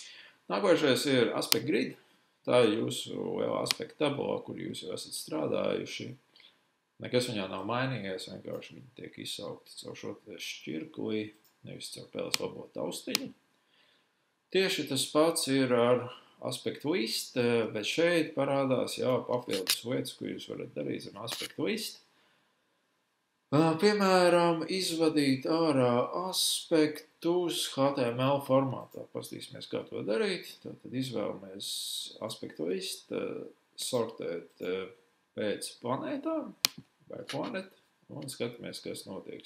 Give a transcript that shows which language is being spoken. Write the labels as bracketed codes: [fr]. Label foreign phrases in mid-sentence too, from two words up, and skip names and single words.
[lv] Nākošais ir [en] aspect grid. [lv] Tā ir jūsu lielā aspekta tabula, kur jūs jau esat strādājuši. Nekas viņā nav mainījies, vienkārši viņi tiek izsaukti caur šo šķirkli, nevis caur pēles labo taustiņu. Tieši tas pats ir ar [en] aspect list, [lv] bet šeit parādās jau papildus lietas, ko jūs varat darīt zem [en] aspect list. [lv] Piemēram, izvadīt ārā aspektus HTML formātā. Paskatīsimies, kā to darīt. Tad izvēlamies aspektu list, sortēt pēc planētām vai planetu un skatāmies, kas notiek.